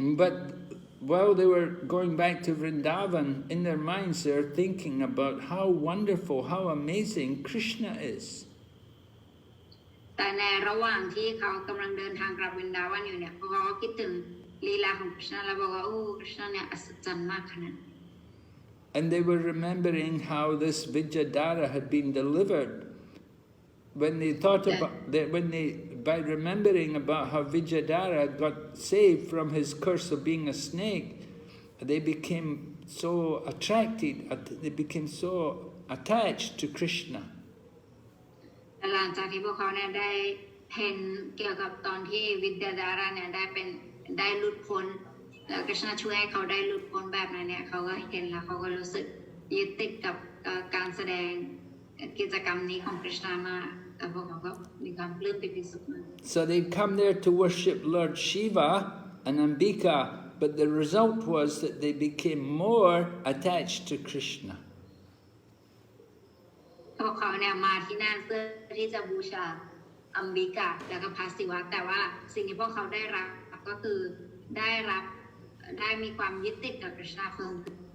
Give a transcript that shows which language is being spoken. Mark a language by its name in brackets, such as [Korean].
[English] But while they were going back to Vrindavan, in their minds they were thinking about how wonderful, how amazing Krishna is. [Thai] แต่ในระหว่างที่เขากำลังเดินทางกลับวรินดาวันอยู่เนี่ยเขาก็คิดถึงลีลาของกฤษณะแล้วบอกว่าโอ้กฤษณะเนี่ยอัศจรรย์มากขนาด [English] And they were remembering how this Vidyadhara had been delivered. When they thought about that, by remembering about how Vidyadhara got saved from his curse of being a snake, they became so attracted, they became so attached to Krishna. [Thai] หลังจากที่พวกเขาเนี่ยได้เห็นเกี่ยวกับตอนที่วิทยาดาราเนี่ยได้หลุดพ้นแล้วกฤษณะช่วยให้เขาได้หลุดพ้นแบบนั้นเนี่ยเขาก็เห็นแล้วเขาก็รู้สึกยึดติดกับการแสดงกิจกรรมนี้ของกฤษณามากแต่พวกเขาก็มีความปลื้มปิติสุขมาก [English] So they come there to worship Lord Shiva and Ambika, but the result was that they became more attached to Krishna. [Thai] พวกเขาเนี่ยมาที่นั่นเพื่อที่จะบูชาอัมบิกาแล้วก็พระศิวะแต่ว่าสิ่งที่พวกเขาได้รับก็คือ ได้มีความยึดติดกับกฤษณะเพิ่มขึ้น